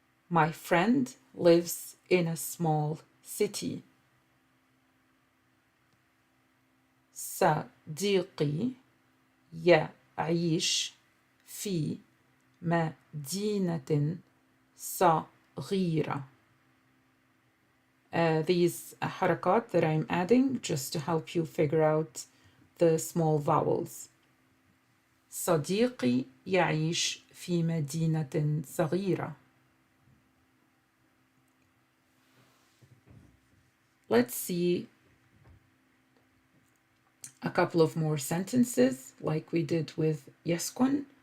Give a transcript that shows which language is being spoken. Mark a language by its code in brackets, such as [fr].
[en] My friend lives in a small city. [ar] صديقي يعيش في مدينة صغيرة. [en] These حركات that I'm adding just to help you figure out the small vowels. [ar] صديقي يعيش في مدينة صغيرة. [en] Let's see a couple of more sentences like we did with يسكن.